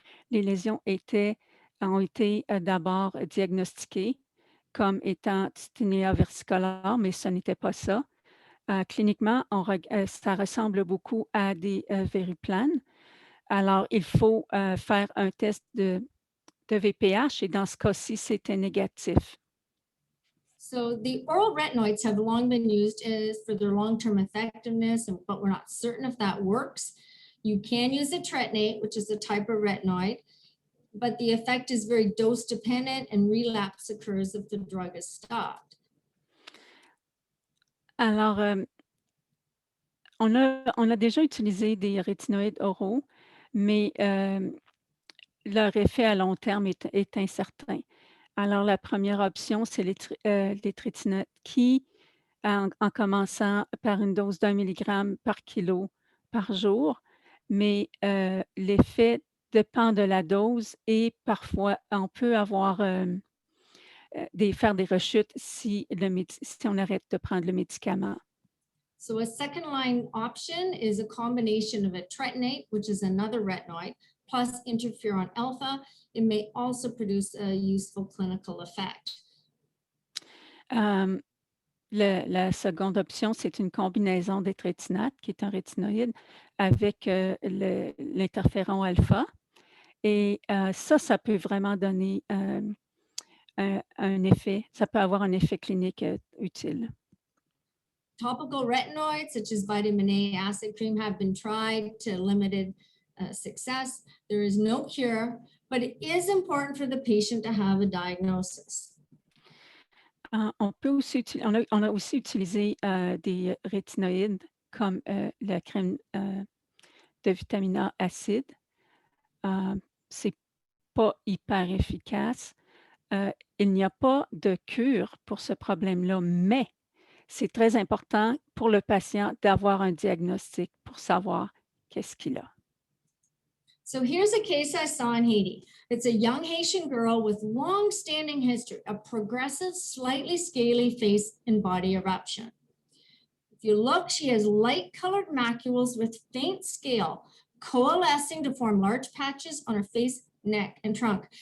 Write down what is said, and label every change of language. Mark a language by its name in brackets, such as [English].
[French] Les lésions ont été d'abord diagnostiquées comme étant tinea versicolore, mais ce n'était pas ça. Cliniquement, ça ressemble beaucoup à des verrues planes. Alors, il faut faire un test de VPH et dans ce cas-ci, c'était négatif. [English] So the oral retinoids have long been used for their long-term effectiveness, but we're not certain if that works. You can use a tretinate, which is a type of retinoid, but the effect is very dose dependent and relapse occurs if the drug is stopped. [French] Alors, on a déjà utilisé des rétinoïdes oraux, mais leur effet à long terme est incertain. Alors, la première option, c'est les trétinoïdes qui, en commençant par une dose d'1 mg par kilo par jour, mais l'effet dépend de la dose et parfois, on peut avoir faire des rechutes si on arrête de prendre le médicament. [English] So a second line option is a combination of a tretinate, which is another retinoid, plus interferon alpha. It may also produce a useful clinical effect. [French] La seconde option, c'est une combinaison des trétinates, qui est un rétinoïde, avec l'interféron alpha. Et ça peut vraiment donner un effet, ça peut avoir un effet clinique utile. [English] Topical retinoids, such as vitamin A acid cream, have been tried to limited success. There is no cure, but it is important for the patient to have a diagnosis. [French] On a aussi utilisé des rétinoïdes comme la crème de vitamine A acide. C'est pas hyper efficace. Il n'y a pas de cure pour ce problème-là, mais c'est très important pour le patient d'avoir un diagnostic pour savoir qu'est-ce qu'il a. [English] So here's a case I saw in Haiti. It's a young Haitian girl with long-standing history of progressive, slightly scaly face and body eruption. If you look, she has light-colored macules with faint scale coalescing to form large patches on her face neck, and trunk.